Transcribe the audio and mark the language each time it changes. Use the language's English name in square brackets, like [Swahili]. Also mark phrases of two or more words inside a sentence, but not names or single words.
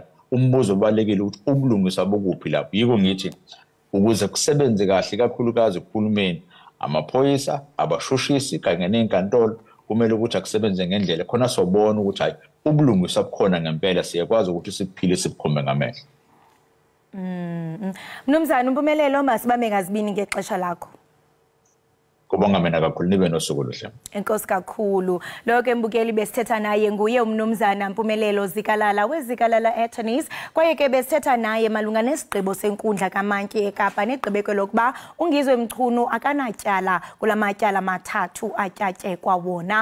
[Zulu] Umbuzo obalekile ukuthi ubulungisa bokuphi lapho. Yiko ngithi ukuze kusebenze kahle kakhulukazi kuhulumeni, amaphoyisa, abashushisi kanye nezinkantolo kumele ukuthi akusebenze ngendlela khona sobona ukuthi hayi ubulungisa bukhona ngempela, siyakwazi ukuthi siphile sibukhombe ngamehlo. [Xhosa] Mnumzana uMpumelelo, masibambe ngazibini ngexesha lakho. [Zulu] Kubonga mina kakhulu, nibe nosuku oluhle. [Xhosa] Enkosi kakhulu. Lokho embukeli besithetha naye nguye umnumzana Mpumelelo Zikelele weZikelele Attorneys. Kwaye ke besithetha naye malunga nesigqibo senkundla kaMantyi eKapa negqibeko lokuba uNgizwe Mchunu akanatyala kulamatyala mathathu atyatyekwa wona.